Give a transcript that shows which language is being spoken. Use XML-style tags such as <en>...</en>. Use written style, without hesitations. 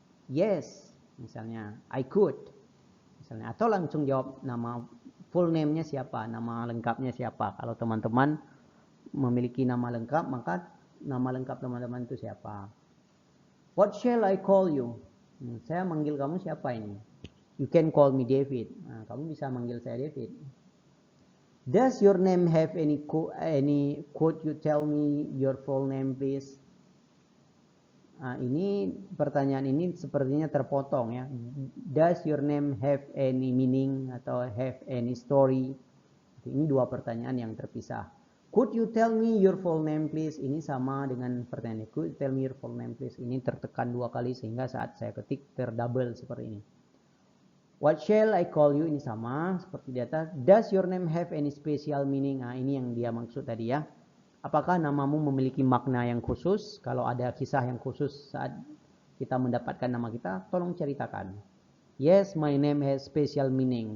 <en>Yes,</en> <id>misalnya,</id> <en>I could.</en> <id>Misalnya, atau langsung jawab nama full name-nya siapa, nama lengkapnya siapa. Kalau teman-teman memiliki nama lengkap, maka nama lengkap teman-teman itu siapa.</id> <en>What shall I call you?</en> <id>Saya manggil kamu siapa ini?</id> <en>You can call me David.</en> <id>Nah, kamu bisa manggil saya David.</id> <en>Does your name have any quote? You tell me your full name, please.</en> <id>Nah, ini pertanyaan ini sepertinya terpotong ya.</id> <en>Does your name have any meaning</en> <id>atau</id> <en>have any story?</en> <id>Ini dua pertanyaan yang terpisah.</id> <en>Could you tell me your full name please?</en> <id>Ini sama dengan pertanyaan ini.</id> <en>Could you tell me your full name please?</en> <id>Ini tertekan dua kali sehingga saat saya ketik terdouble seperti ini.</id> <en>What shall I call you?</en> <id>Ini sama seperti di atas.</id> <en>Does your name have any special meaning?</en> <id>Nah, ini yang dia maksud tadi ya. Apakah namamu memiliki makna yang khusus? Kalau ada kisah yang khusus saat kita mendapatkan nama kita, tolong ceritakan.</id> <en>Yes, my name has special meaning.</en>